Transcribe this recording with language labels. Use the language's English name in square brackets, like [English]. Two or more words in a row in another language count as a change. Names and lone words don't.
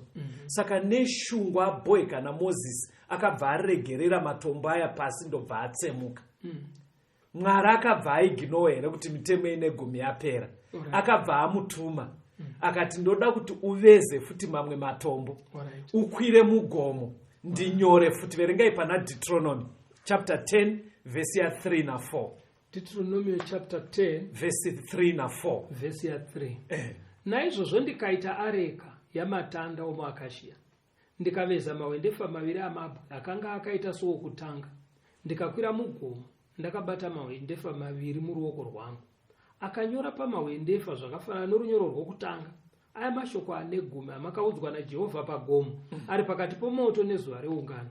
[Shona] Saka neshungu abhoika naMozisi akabva aregerera matombo aya pasi ndobva atsemuka. Mwari akabva aiginova here kuti mitemo ine Gumi yapera. Akabva amutuma akati ndoda kuti uveze futi mamwe matombo ukwire mugomo ndinyore futi. Verengai pana Deuteronomy [English] chapter 10 verse [Shona] ya 3 na 4. [English] Deuteronomy chapter 10 [Shona] verse 3 na 4. verse ya 3. Naizvozvo ndikaita areka yamatanda omuakashia, ndikaveza mawendefa maviri amabwe akanga akaita sookutanga, ndikakwira mugomo, ndakabata mawendefa maviri muruoko rwangu. Akanyora pamawendefa zvakafanana norunyoro rwokutanga aya mashoko ane Gumi amakaudzwa naJehovha pagomo, ari pakati pomoto nezuva reungano.